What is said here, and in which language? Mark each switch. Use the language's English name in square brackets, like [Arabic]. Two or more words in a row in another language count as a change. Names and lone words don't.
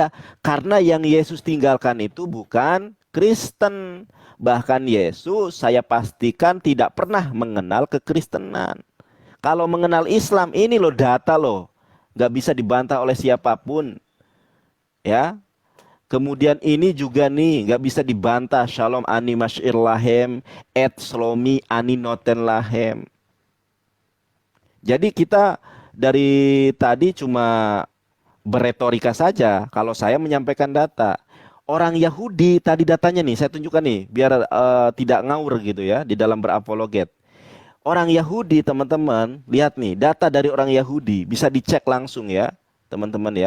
[Indonesian] Karena yang Yesus tinggalkan itu bukan Kristen. Bahkan Yesus saya pastikan tidak pernah mengenal kekristenan. Kalau mengenal Islam ini loh data loh. Nggak bisa dibantah oleh siapapun. Ya. Kemudian ini juga nih nggak bisa dibantah. [Hebrew] שלום אני משאיר להם את שלומי אני נותן להם. [Indonesian] Jadi kita dari tadi cuma beretorika saja. Kalau saya menyampaikan data. Orang Yahudi tadi datanya nih saya tunjukkan nih. Biar tidak ngawur gitu ya di dalam berapologet. Orang Yahudi teman-teman, lihat nih data dari orang Yahudi bisa dicek langsung ya teman-teman ya.